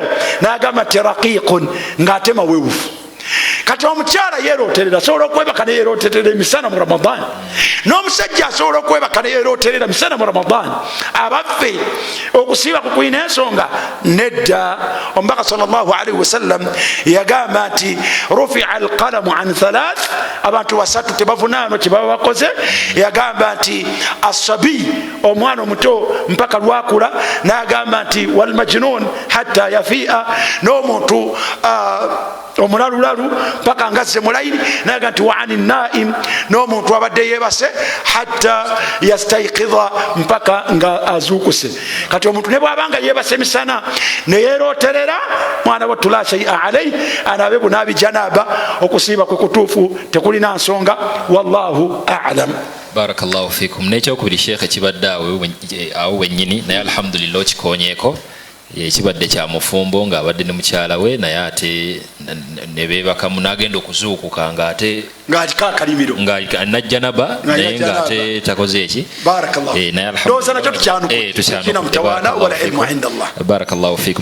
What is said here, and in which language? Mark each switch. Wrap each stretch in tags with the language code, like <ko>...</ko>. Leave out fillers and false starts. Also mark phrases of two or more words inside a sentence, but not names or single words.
<lg>N'agamba nti raqiqun, ng'ate mawewufu. Kati omukyala yeeroterera asobola okwebaka ne yeeroterera emisana mu Ramadan, n'omusajja asobola okwebaka ne yeeroterera emisana mu Ramadan. Abaffe okusiiba kukulina ensonga? Nedda. Omubaka</lg> <ar>صلى الله عليه وسلم</ar> <lg>yagamba nti</lg> <ar>رفع القلم عن ثلاث,</ar> <lg>abantu basatu tebavunaanwa kye baba bakoze. Yagamba nti asabi, omwana omuto mpaka lwakula. N'agamba nti</lg> <ar>والمجنون حتى يفيق,</ar> <lg>n'omuntu omulalulalu paka ngazze mulaini naga nti</lg> <ar>وعن النائم</ar> <lg>n'omuntu abadde yebase</lg> <ar>حتى يستيقظ</ar> <lg>mpaka nga azukuse. Kati omuntu ne bwabanga yebase misana neyeroterera mwana wattu</lg> <ar>لا شيء عليه</ar> <lg>anabe bunabi janaba okusiba kwe kutuufu tekulina nsonga.</lg> <ar>والله أعلم. بارك الله فيكم.</ar> <lg>Nekyokubiri Sheikh kibadde awo wennyini naye alhamdulillah kikonyeeko ekibadde kya mufumbo ng'abadde ne mukyala we naye ate ne beebakamu n'agenda okuzuukuka ng'ate ng'alikaakalimiro najja naba naye ng'ate takoze eki. Naye</lg> <ar>بارك الله فيكم.</ar>